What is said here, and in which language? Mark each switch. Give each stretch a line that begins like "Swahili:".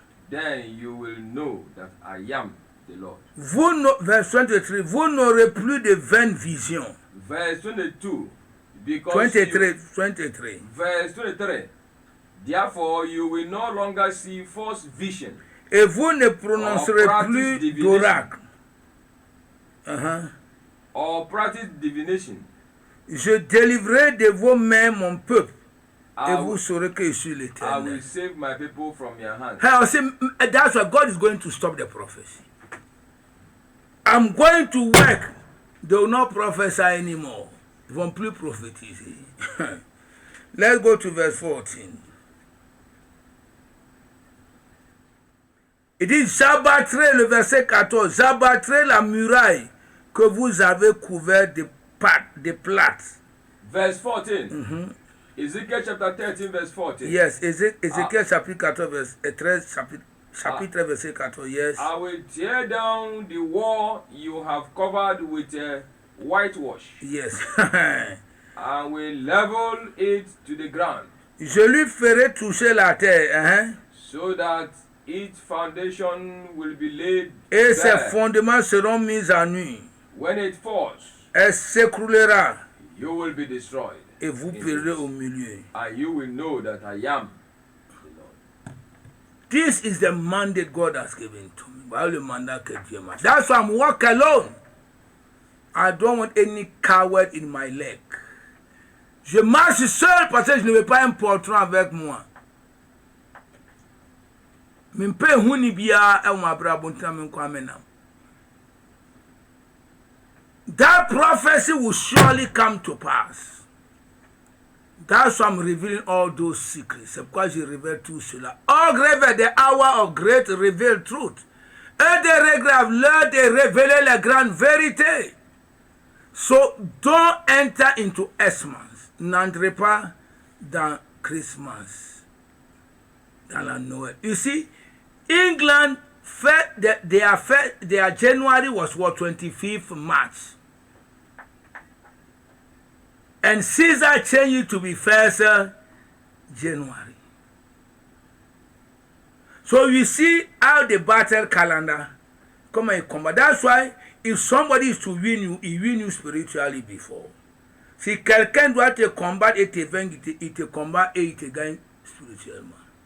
English: Then you will know that I am the Lord. Verse 23.
French: Vous n'aurez plus de vaines visions.
English: Verse 22. Because 23. Verse 23. Therefore you will no longer see false vision.
French: Et vous ne prononcerez plus d'oracle.
English: Or practice divination.
French: Je délivrerai de vos mains mon peuple. Et vous saurez que je suis l'Éternel.
English: I will save my people from your hands. That's why God is going to stop the prophecy. I'm going to work. They will not prophesy anymore.
French: Ils vont plus prophétiser.
English: Let's go to verse 14.
French: Il dit, j'abattrai, le verset 14, j'abattrai la muraille que vous avez couverte de plâtre.
English: Verse 14. Ezekiel chapter 13, verse 14. Yes, Ezekiel chapitre 14, verse 13, chapitre verset 14, yes. I will tear down the wall you have covered with whitewash. Yes. And will level it to the ground.
French: Je lui ferai toucher la terre,
English: so that its foundation will be laid
French: et Ses fondements seront mis à nu.
English: When it falls,
French: elle s'écroulera.
English: You will be destroyed.
French: Et vous périrez au milieu.
English: And you will know that I am the Lord. This is the mandate God has given to me.
French: Le mandat que Dieu m'a.
English: That's why I'm walking alone. I don't want any coward in my leg.
French: Je marche seul parce que je ne veux pas un portrait avec moi. Mimpe huni biya e wa bra bonta men kwa menam.
English: that prophecy will surely come to pass. That's why I'm revealing all those secrets.
French: C'est pourquoi je révèle tout cela.
English: Oh, grave, the hour of great revealed truth.
French: Et des regrets l'heure de révéler la grande vérité.
English: So, don't enter into Xmas.
French: N'entrez pas dans Christmas. Dans la Noël.
English: You see, England, their January was what, 25th March. And Caesar changed it to be 1st January. So you see how the battle calendar come and come. That's why if somebody is to win you, he win you spiritually before.
French: Si quelqu'un doit te combattre et te vaincre, il te combat et il te gagne spirituellement.